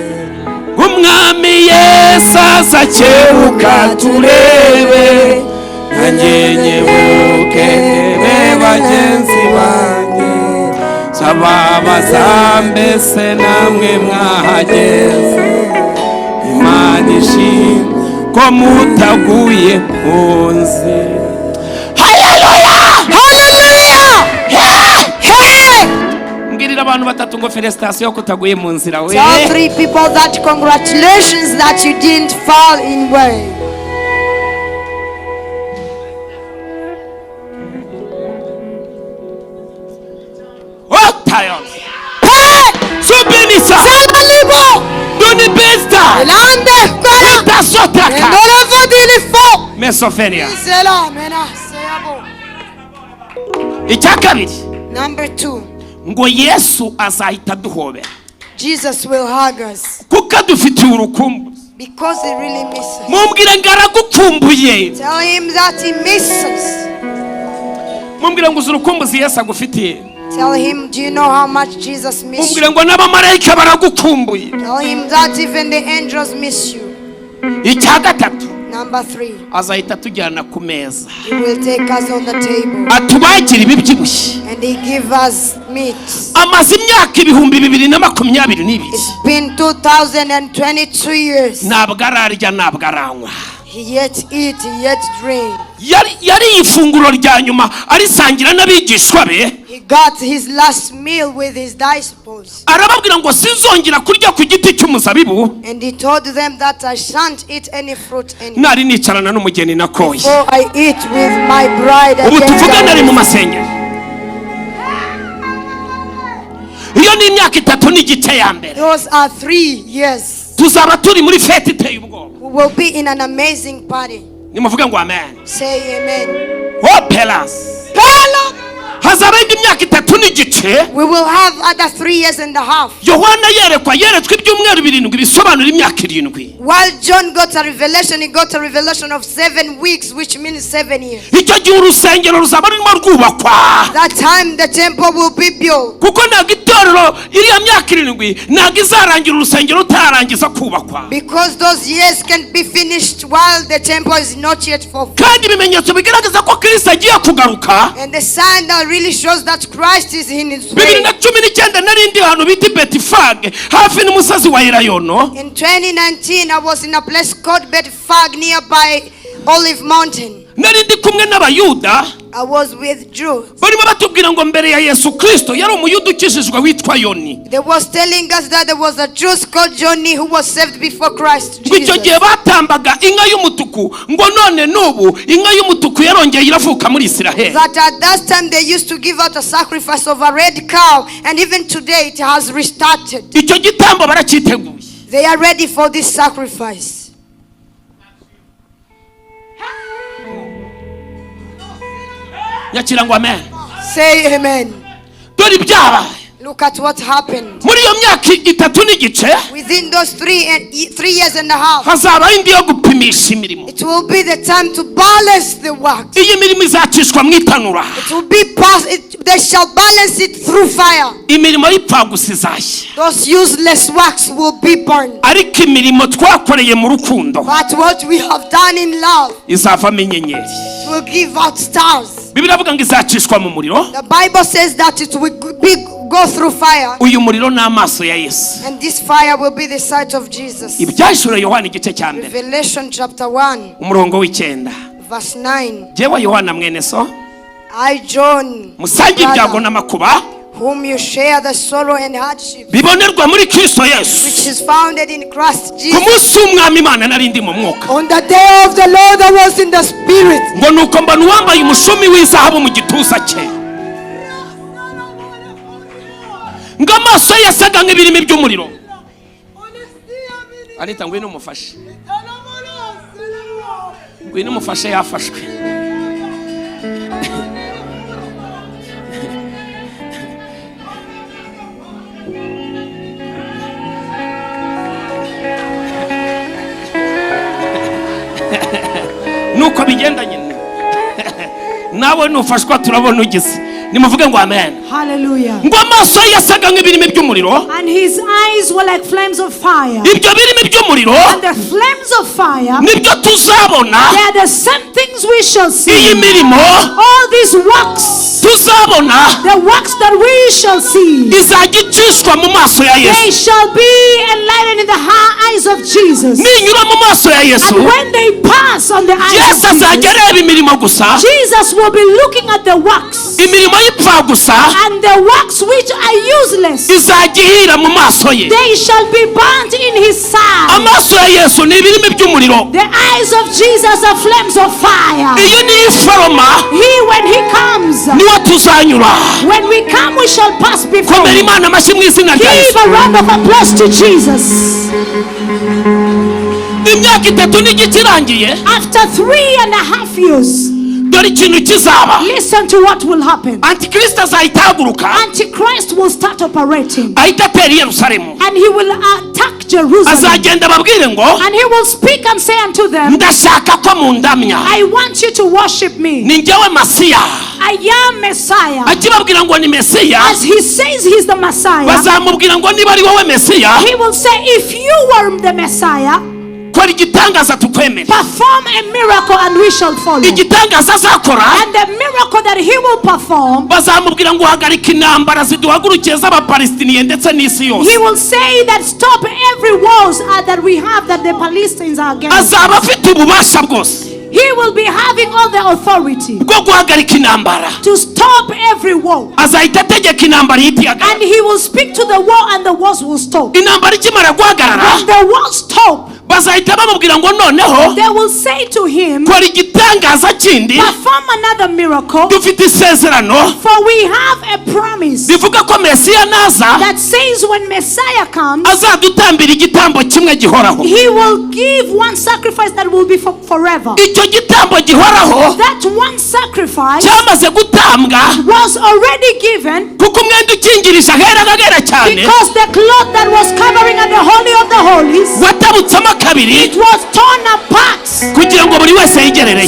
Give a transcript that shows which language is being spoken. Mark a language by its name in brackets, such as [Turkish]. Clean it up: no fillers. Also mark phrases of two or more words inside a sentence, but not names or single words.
[Kinyarwanda] Umwami Yesu azakebuka turebe nanjye nyebuke ndebe bagenzi banjye sababaza mbese namwe mwahageze Imana ishimwe ko mutaguye munsi. Hallelujah! Hallelujah! Mbwirira abantu 3 ngo felicitation ko taguye mu nzira we. [English] Tell 3 people that congratulations that you didn't fall in way. Oh tayo. Subinisa. Salalibo. Doni besta. Elande kora. Tasotaka. Endorovo dilifo. Mesofenia. Isela mena seyabo. [Kinyarwanda] Icyakabiri. [English] Number 2. [Kinyarwanda] Ngo Yesu azahita duhobera. [English] Jesus will hug us [Kinyarwanda] Kuko dufitiye urukumbu. [English] because he really misses. [Kinyarwanda] Mumbwire ngaragukumbuye. [English] Tell him that he misses. [Kinyarwanda] Mumbwire ngo urukumbuzi Yesu agufitiye. [English] Tell him, do you know how much Jesus misses you? [Kinyarwanda] Mumbwire ngo n'abamarayika baragukumbuye. [English] Tell him that even the angels miss you. [Kinyarwanda] Icyagatatu. [English] Number 3. [Kinyarwanda] Azahita tujyana ku meza. [English] He will take us on the table [Kinyarwanda] Atubakira ibibyibushye. [English] and he give us meat. [Kinyarwanda] Amaze imyaka 2022. [English] It's been 2022 years. [Kinyarwanda] Ntabwo ararya ntabwo aranywa. [English] He yet eat, he yet drink. [Kinyarwanda] Yari ifunguro rya nyuma arisangira n'abigishwa be. [English] He got his last meal with his disciples. [Kinyarwanda] Arababwira ngo sinzongera kurya ku giti cy'umuzabibu. [English] And he told them that I shan't eat any fruit anymore. [Kinyarwanda] Nari nicarana n'umugeni nakoye. [English] Before I eat with my bride. [Kinyarwanda] Ubu tuvuga nari mu masengero. Iyo ni imyaka 3 n'igice ya mbere. [English] Those are 3 years. [Kinyarwanda] Tuzaba turi muri fete iteye ubwoba. [English] We will be in an amazing party. [Kinyarwanda] Nimuvuge ngo amen. [English] Say amen. Oh pelas. [Kinyarwanda] Hazaba indi myaka 3 n'igice. [English] We will have other 3 years and a half. [Kinyarwanda] Yohana yeretswe ibyumweru 7 bisobanura imyaka 7. [English] While John got a revelation, he got a revelation of 7 weeks, which means 7 years. [Kinyarwanda] Icyo gihe urusengero ruzaba rurimo rwubakwa. [English] That time the temple will be built. [Kinyarwanda] Kuko ntabwo itorero iriya myaka 7 ntabwo izarangira urusengero utarangiza kubakwa. [English] Because those years can be finished while the temple is not yet fulfilled. [Kinyarwanda] Kandi ibimenyetso bigaragaza ko Kristo agiye kugaruka. [English] And the sign that really shows that Christ is in his way. [Kinyarwanda] 2019 narindi hano biti Betifage hafi n'umusozi wa Elayono. [English] In 2019 I was in a place called Betfag nearby Olive Mountain. [Kinyarwanda] Narindi kumwe n'abayuda. [English] I was with Jews. [Kinyarwanda] Barimo batubwira ngo mbere ya Yesu Kristo yari umuyuda ukijijwe witwa Yoni. [English] They was telling us that there was a Jew called Johnny who was saved before Christ [Kinyarwanda] Icyo [English] Jesus. [Kinyarwanda] gihe batambaga inka y'umutuku ngo none nubu inka y'umutuku yarongeye iravuka muri Israel. [English] That at that time they used to give out a sacrifice of a red cow, and even today it has restarted. [Kinyarwanda] Icyo gitambo baracyiteguye. [English] They are ready for this sacrifice. [Kinyarwanda] Nyakira ngo amen. [English] Say amen. [Kinyarwanda] Dore ibyabaye. [English] Look at what happened. [Kinyarwanda] Muri iyo myaka 3 n'igice, [English] Within those 3 years and a half, [Kinyarwanda] hazaba indi yo gupimisha imirimo. [English] it will be the time to balance the works. [Kinyarwanda] Iyi mirimo izacishwa mu itanura. [English] It will be they shall balance it through fire. [Kinyarwanda] Imirimo y'ipfagusa izashya. [English] Those useless works will be burned. [Kinyarwanda] Ariko imirimo twakoreye mu rukundo, [English] But what we have done in love [Kinyarwanda] izavamo inyenyeri. [English] will give out stars. [Kinyarwanda] Bibiliya avuga ngo izacishwa mu muriro. [English] The Bible says that it will go through fire. [Kinyarwanda] Uyu muriro ni amaso ya Yesu. [English] And this fire will be the sight of Jesus. [Kinyarwanda] Ibyahishuriwe Yohana igice cya mbere, [English] Revelation chapter 1, [Kinyarwanda] umurongo w'9. [English] verse 9. [Kinyarwanda] Jewe Yohana mwene so, [English] I, John, [Kinyarwanda] musange ibyago [English] brother, [Kinyarwanda] n'amakuba [English] whom you share the sorrow and hardship, [Kinyarwanda] bibonerwa muri Kristo [English] which [Kinyarwanda] Yesu. [English] is founded in Christ [Kinyarwanda] Ku [English] Jesus. [Kinyarwanda] munsi w'umwami Imana nari ndi mu mwuka, [English] On the day of the Lord I was in the spirit. [Kinyarwanda] ngo nuko mbona uwambaye umushumi w'izahabu mu gituza cye, ngo amaso ye yasaga nk'ibirimi by'umuriro. Anita ngwino umufashe, ngwino umufashe, yafashwe. Nuko bigendanye nawe nufashwa turabona ugize. Nimuvuge ngo amen. Hallelujah. Ngo amaso ye yasaga nk'ibirimi by'umuriro. [English] And his eyes were like flames of fire. [Kinyarwanda] Ibyo birimi by'umuriro [English] And the flames of fire, [Kinyarwanda] nibyo tuzabona. [English] they are the same things we shall see. [Kinyarwanda] Iyi mirimo [English] All these works, [Kinyarwanda] tuzabona [English] the works that we shall see, [Kinyarwanda] izagicishwa mu maso ya [English] they [Kinyarwanda] Yesu. [English] shall be enlightened in the eyes of Jesus. [Kinyarwanda] Ninyura mu maso ya Yesu, [English] And when they pass on the eyes [Kinyarwanda] Yesu [English] of [Kinyarwanda] azajya [English] Jesus, [Kinyarwanda] areba imirimo gusa, [English] Jesus will be looking at the works, [Kinyarwanda] imirimo y'ipfa gusa [English] and the works which are useless, [Kinyarwanda] izajya ihira mu maso ye. [English] they shall be burnt in his side. [Kinyarwanda] Amaso ya Yesu ni ibirimi by'umuriro. [English] The eyes of Jesus are flames of fire. [Kinyarwanda] Iyo ni iforoma, [English] When he comes, [Kinyarwanda] niwo tuzanyura. [English] when we come, we shall pass before. [Kinyarwanda] Komera Imana amashyi mu izina rya [English] Give [Kinyarwanda] Yesu. [English] a round of applause to Jesus. [Kinyarwanda] Imyaka 3 n'igice irangiye, [English] After 3.5 years, [Kinyarwanda] dore ikintu kizaba. [English] listen to what will happen. [Kinyarwanda] Antikristo azahita ahaguruka, [English] Antichrist will start operating, [Kinyarwanda] ahita atera i Yerusalemu. [English] and he will attack Jerusalem. [Kinyarwanda] Azagenda ababwire ngo [English] And he will speak and say unto them, [Kinyarwanda] ndashaka ko mundamya, [English] I want you to worship me. [Kinyarwanda] ni njyewe Masiya. [English] I am Messiah. [Kinyarwanda] Akibabwira ngo ni Mesiya, [English] As he says he's the Messiah, [Kinyarwanda] bazamubwira ngo niba ari wowe Mesiya, [English] he will say, if you were the Messiah, [Kinyarwanda] kora igitangaza tukwemere. [English] perform a miracle and we shall follow. [Kinyarwanda] Igitangaza azakora, [English] And the miracle that he will perform, [Kinyarwanda] bazamubwira ngo hagarika intambara ziduhagurukiye z'Abapalestiniye ndetse n'isi yose. [English] he will say that stop every wars that we have, that the Palestinians are against. [Kinyarwanda] Azaba afite ububasha bwose [English] He will be having all the authority [Kinyarwanda] bwo guhagarika intambara. [English] to stop every war. [Kinyarwanda] Azahita ategeka intambara ihitihagarara. [English] And he will speak to the war and the wars will stop. [Kinyarwanda] Intambara ikimara guhagarara, [English] When the wars stop, [Kinyarwanda] bazahita bamubwira ngo noneho [English] they will say to him, [Kinyarwanda] kora igitangaza kindi, [English] perform another miracle, [Kinyarwanda] dufite isezerano [English] for we have a promise [Kinyarwanda] rivuga ko Mesiya naza [English] that says when Messiah comes, [Kinyarwanda] azadutambira igitambo kimwe gihoraho. [English] he will give one sacrifice that will be for forever. [Kinyarwanda] Icyo gitambo gihoraho [English] That one sacrifice [Kinyarwanda] cyamaze gutambwa, [English] was already given, [Kinyarwanda] kuko umwenda ukingirije ahera agera cyane [English] because the cloth that was covering at the Holy of the Holies, [Kinyarwanda] watabutsemo kabiri, [English] it was torn apart, [Kinyarwanda] kugira ngo buri wese yigerereyo.